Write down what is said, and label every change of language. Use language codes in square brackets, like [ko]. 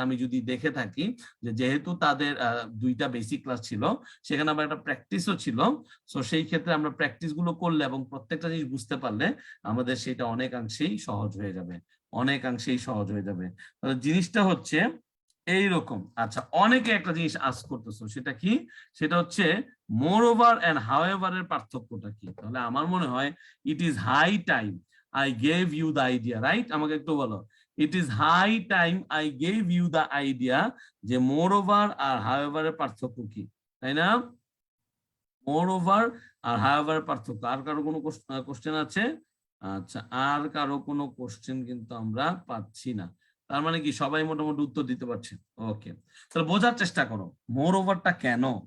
[bn] আমি যদি দেখে থাকি যে যেহেতু তাদের 2টা বেসিক ক্লাস ছিল, সেখানে আবার একটা প্র্যাকটিসও ছিল, সো সেই ক্ষেত্রে আমরা প্র্যাকটিস গুলো করলে এবং প্রত্যেকটা জিনিস বুঝতে পারলে আমাদের সেটা অনেকাংশেই সহজ হয়ে যাবে, অনেকাংশেই সহজ হয়ে যাবে। তাহলে জিনিসটা হচ্ছে এইরকম। আচ্ছা, অনেকে একটা জিনিস আস্ক করতেছো, সেটা কি, সেটা হচ্ছে মোর ওভার এন্ড হাউএভার এর পার্থক্যটা কি। তাহলে আমার মনে হয় [en] It is high time I gave you the idea, right? [bn] আমাকে একটু বলো, [en] it is high time I gave you the idea [bn] যে moreover আর however এর পার্থক্য কি, তাই না? moreover আর however এর পার্থক্য। আর কারো কোনো কোশ্চেন আছে? আচ্ছা, আর কারো কোনো কোশ্চেন কিন্তু আমরা পাচ্ছি না। তার মানে কি সবাই মোটামুটি উত্তর দিতে পারছে? ওকে, তাহলে বোঝার চেষ্টা করো moreoverটা কেন।